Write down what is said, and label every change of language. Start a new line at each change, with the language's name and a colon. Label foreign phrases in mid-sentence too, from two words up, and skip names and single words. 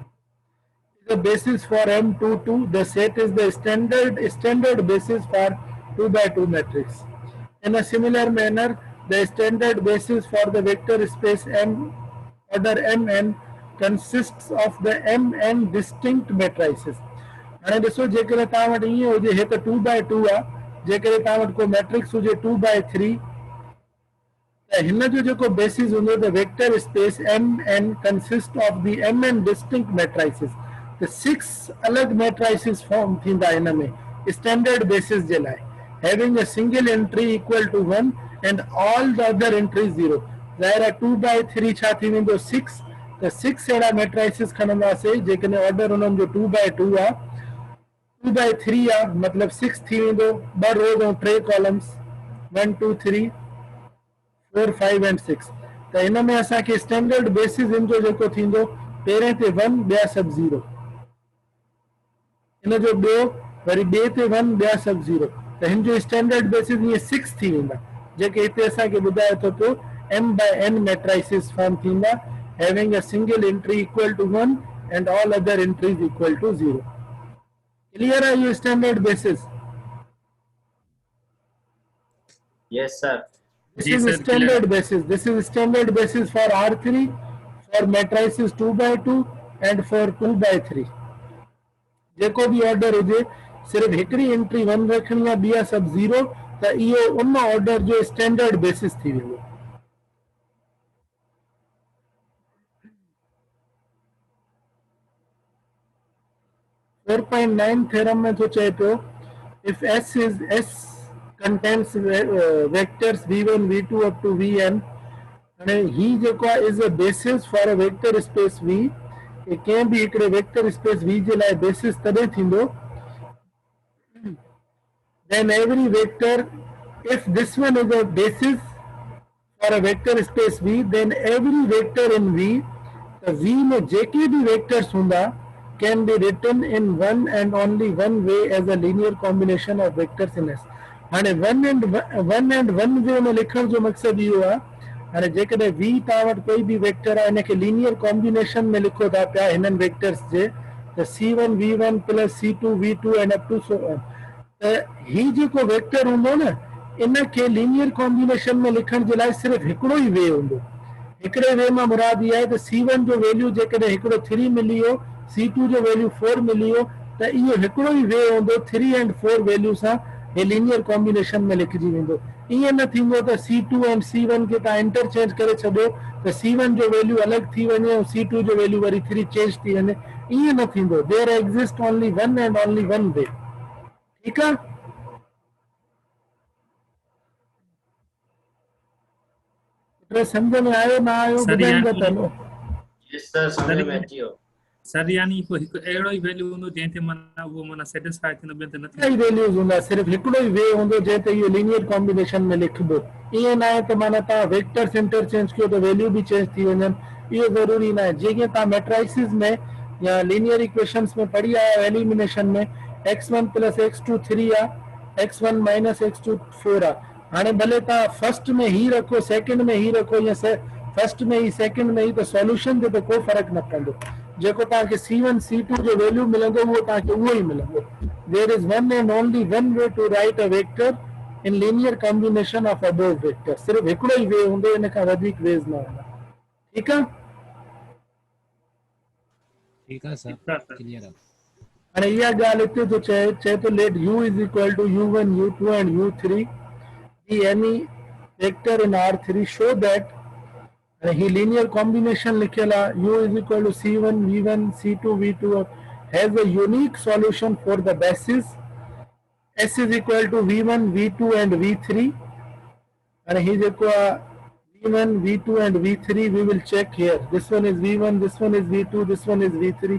English: The basis for M22, the set is the standard basis for 2 by 2 matrix। In a similar manner, the standard basis for the vector space M order Mn consists of the Mn distinct matrices।
Sindhi: हाणे ॾिसो जेकर तव्हां वटि ईअं हुजे, हे त 2 by 2 आहे, जेकर तव्हां वटि को मैट्रिक्स हुजे 2 by 3, त हिन जो जेको बेसिस हूंदो त
English: vector space MN consist of the MN distinct matrices,
Sindhi: त 6 अलग
English: matrices form
Sindhi: थींदा हिन में
English: standard basis
Sindhi: जे लाइ,
English: having a single entry equal to 1 and all the other entries 0.
Sindhi: ज़ाहिर आहे 2/3 छा थी वेंदो 6, त 6 अहिड़ा मैट्राइसिस खणंदासीं जेकॾहिं ऑर्डर उन्हनि जो 2/2 आहे, 2/3 आहे मतिलबु 6 थी वेंदो, 2 रोज ऐं 3 कॉलम्स 1 2 3 4 5 एंड 6। त हिन में असांखे
English: standard basis
Sindhi: इन जो जेको थींदो पहिरें ते 1 ॿिया सभु 0, इन जो ॿियो वरी ॿिए ते 1 ॿिया सभु 0, त हिन जो
English: standard basis
Sindhi: ईअं 6 थी वेंदा, जेके हिते असांखे ॿुधाए थो पियो M/N
English: matrices form
Sindhi: थींदा,
English: having a single entry equal to 1 and all other entries equal to 0.
Sindhi: क्लियर आहे इहो
English: standard basis? Yes, sir. This जी is सर, standard basis. This is standard basis for R3, for matrices 2/2 and for 2/3।
Sindhi: जेको भी ऑर्डर हुजे सिर्फ हिकड़ी एंट्री 1 रखनी आहे, ॿिया सभु 0, त इहो उन ऑर्डर जो स्टैंडर्ड बेसिस थी वेंदो।
English: four point 9 theorem
Sindhi: में तो चए पियो
English: if S contains vectors v1 v2 up to vn,
Sindhi: हाणे ही जेको आहे
English: is a basis for a vector space v,
Sindhi: कंहिं बि हिकिड़े
English: vector space
Sindhi: v जे लाइ बेसिस तॾहिं थींदो
English: then every vector, if this one is a basis for a vector space v, then every vector in v, the v
Sindhi: में जेके भी
English: vectors हूंदा can be written in one and only one way as a linear combination of vectors in S।
Sindhi: हाणे
English: one and one way
Sindhi: में लिखण जो मक़सद इहो आहे, हाणे जेकॾहिं v तव्हां वटि कोई बि वेक्टर आहे इनखे
English: linear combination
Sindhi: में लिखो था पिया हिननि वेक्टर्स जे, त
English: c1 v1 plus c2 v2 and up to so on,
Sindhi: त ही जेको वेक्टर हूंदो न इनखे
English: linear combination
Sindhi: में लिखण जे लाइ सिर्फ़ु हिकिड़ो ई वे हूंदो। हिकिड़े वे मां मुराद इहा आहे त c1 जो वैल्यू जेकॾहिं हिकिड़ो 3 मिली वियो, c2 जो वैल्यू 4 मिली वियो, त इहो हिकिड़ो ई वे हूंदो 3 एंड 4 वैल्यू सां हे
English: linear combination
Sindhi: में लिखिजी वेंदो। ईअं न थींदो त c2 एंड c1 खे तव्हां इंटरचेंज करे छॾियो त c1 जो वैल्यू अलॻि थी वञे ऐं c2 जो वैल्यू वरी 3 चेंज थी वञे, ईअं न थींदो।
English: there exist only one and only one way.
Sindhi: ठीकु आहे? सम्झ में आयो न आयो सर ॿुधाईंदा यानी त हलो।
English: Yes, sir.
Sindhi: समझ में अची वियो। सर यानी को हिकु अहिड़ो ई वैल्यू हूंदो जंहिं ते माना उहो माना सेटिस्फाई थींदो, ॿियनि ते न कई थींदो। वैल्यूज़ हूंदा, सिर्फ़ु हिकिड़ो ई वे हूंदो जंहिं ते इहो
English: linear combination
Sindhi: में लिखबो। ईअं न आहे त माना तव्हां वेक्टर्स इंटरचेंज कयो त वैल्यू बि चेंज थी वञनि, इहो ज़रूरी न आहे। जीअं तव्हां मैट्राइसिस में या
English: linear equations
Sindhi: में पढ़ी आया आहियो एलिमिनेशन में, x1 प्लस x2 3 आहे, x1 माइनस x2 4 आहे। हाणे भले तव्हां फर्स्ट में ही रखो सेकंड में ही रखो या फर्स्ट में ही सेकंड में ही, त सॉल्यूशन जो त को फर्क़ु न पवंदो। जेको तव्हांखे c1 c2 जो वैल्यू मिलंदो उहो तव्हांखे उहो ई मिलंदो।
English: There is one and only one way to write a vector in linear combination of above vectors।
Sindhi: सिर्फ हिकिड़ो ई वे हूंदो, इन खां वधीक वेज न हूंदा। ठीकु आहे?
Hindi: ठीक है सर,
Sindhi: ठीकु आहे सर।
Hindi: क्लियर है।
Sindhi: हाणे इहा ॻाल्हि हिते तो चए तो
English: let u is equal to u1 u2 and u3 be any vector in R3 show that ही linear combination
Sindhi: लिखियल आहे
English: u is equal to c1 v1 c2 v2 has a unique solution for the basis S is equal to v1 v2 and v3, and he
Sindhi: जेको आहे
English: v1 v2 and v3 we will check here, this one is v1, this one is v2, this one is v3।